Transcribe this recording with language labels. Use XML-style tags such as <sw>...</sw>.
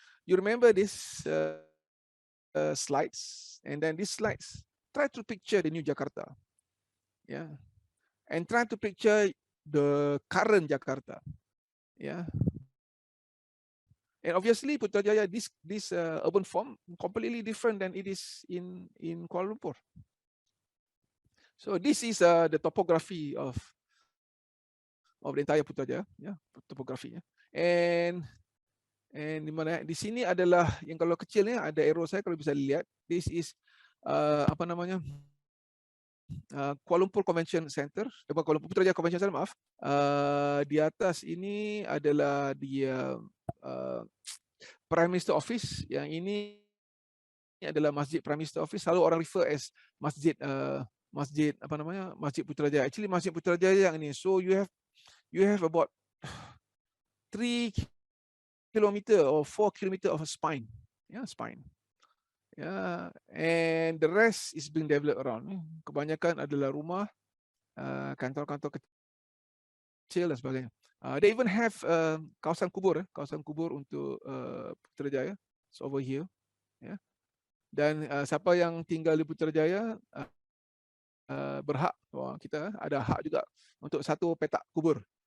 <en>You remember this slides, and then these slides try to picture the new Jakarta, and try to picture the current Jakarta, and obviously Putrajaya, this urban form completely different than it is in Kuala Lumpur. So this is the topography of the entire Putrajaya, topography, and</en> <ms>And di mana? Di sini adalah yang kalau kecil ni ada arrow saya kalau bisa lihat.</ms> <en>This is</en> <ms>apa namanya?</ms> <en>Kuala Lumpur Convention Center, bukan Kuala Lumpur, Putrajaya Convention Center, maaf.</en> <ms>Di atas ini adalah dia Prime Minister Office. Yang ini adalah Masjid Prime Minister Office. Selalu orang</ms> <en>refer as</en> <ms>Masjid Masjid apa namanya? Masjid Putrajaya.</ms> <en>Actually</en> <ms>Masjid Putrajaya yang ini.</ms> <en>So you have about 3 kilometer or 4 kilometer of a spine. Yeah, spine. Yeah, and the rest is being developed around.</en> <ms>Kebanyakan adalah rumah, kantor-kantor kecil dan sebagainya.</ms> <en>They even have</en> <ms>kawasan kubur untuk</ms> <en>Putrajaya. It's over here. Yeah.</en> <ms>Dan siapa yang tinggal di Putrajaya berhak, kita ada hak juga untuk satu petak kubur.</ms>